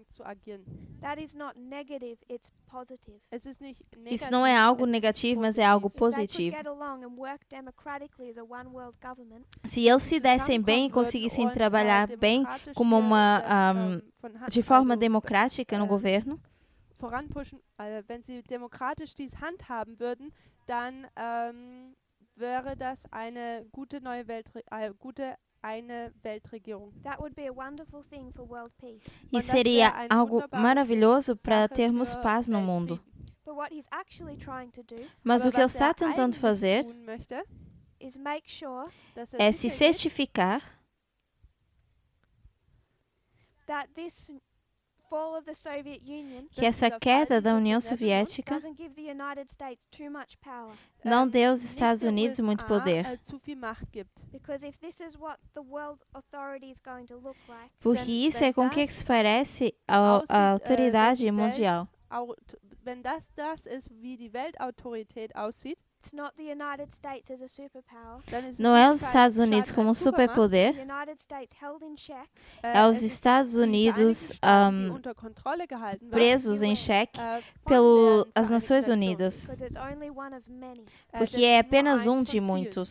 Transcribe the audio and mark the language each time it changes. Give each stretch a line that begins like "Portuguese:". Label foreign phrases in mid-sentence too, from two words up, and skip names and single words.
Portuguese: Isso não é algo negativo, mas é algo positivo. Se eles se dessem bem e conseguissem trabalhar bem como de forma democrática no governo,
German: wenn sie demokratisch dies handhaben würden, dann wäre das eine gute neue Weltregierung.
Portuguese: E seria algo maravilhoso para termos paz no mundo. Mas o que ele está tentando fazer é se certificar que essa queda da União Soviética não deu aos Estados Unidos muito poder. Porque isso é com o que se parece a autoridade mundial.
German: Wenn das ist, wie die Weltautorität aussieht,
Portuguese: não é os Estados Unidos como um superpoder, é os Estados Unidos presos em xeque pelas Nações Unidas, porque é apenas um de muitos.